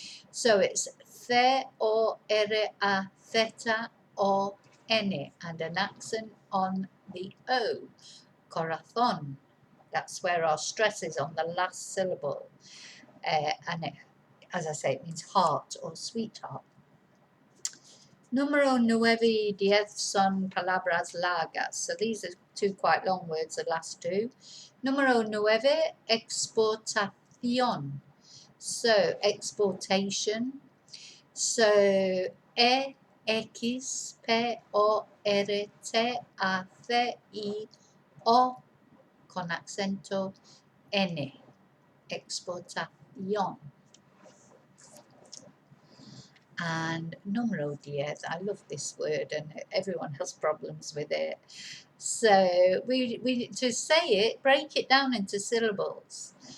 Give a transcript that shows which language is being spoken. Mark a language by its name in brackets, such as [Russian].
[English] So it's C-O-R-A-Z-O-N and an accent on the O, corazón. That's where our stress is, on the last syllable. And it, as I say, it means heart or sweetheart. [Spanish] Número 9 y 10 son palabras largas. [English] So these are two quite long words, the last two. [Spanish] Número 9, exportación. [English] So exportation. [Spanish] So exportación con acento N, exportación. [English] And número 10, I love this word, and everyone has problems with it. So we to say it, break it down into syllables.